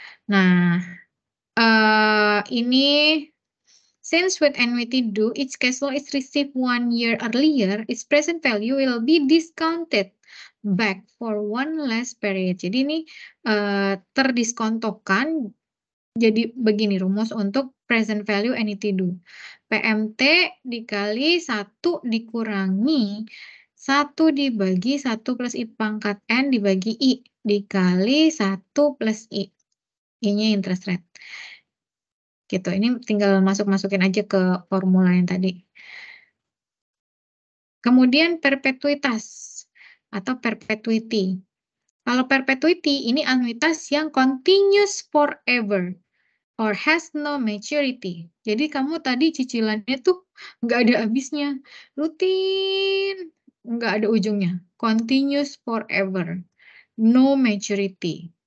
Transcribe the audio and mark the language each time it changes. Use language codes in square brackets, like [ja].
[id] Nah, ini [en] since with annuity due, its cash flow is received 1 year earlier, its present value will be discounted back for one less period. [id] Jadi ini terdiskontokan. Jadi begini rumus untuk present value annuity due. PMT dikali 1 dikurangi 1 dibagi 1 plus I pangkat N dibagi I dikali 1 plus I. I-nya interest rate. Gitu, ini tinggal masukin aja ke formula yang tadi. Kemudian perpetuitas atau perpetuity. Kalau perpetuity ini anuitas yang [en] continuous forever or has no maturity. [id] Jadi kamu tadi cicilannya tuh nggak ada habisnya, rutin, nggak ada ujungnya. [en] Continuous forever, no maturity.